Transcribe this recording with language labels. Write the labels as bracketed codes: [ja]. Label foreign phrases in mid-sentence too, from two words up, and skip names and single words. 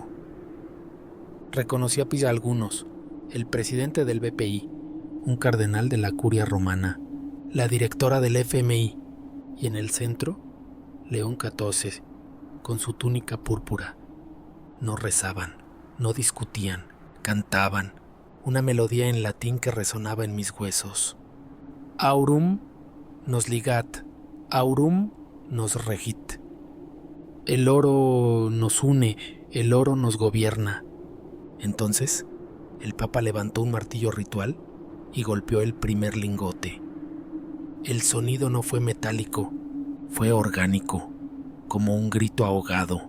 [es] Reconocí a algunos, el presidente del BPI, un cardenal de la curia romana, la directora del FMI, y en el centro, León XIV, con su túnica púrpura. No rezaban, no discutían, cantaban, una melodía en latín que resonaba en mis huesos. [la] Aurum nos ligat, aurum nos regit. [es] El oro nos une, el oro nos gobierna. Entonces, El Papa levantó un martillo ritual y golpeó el primer lingote. El sonido no fue metálico, fue orgánico, como un grito ahogado.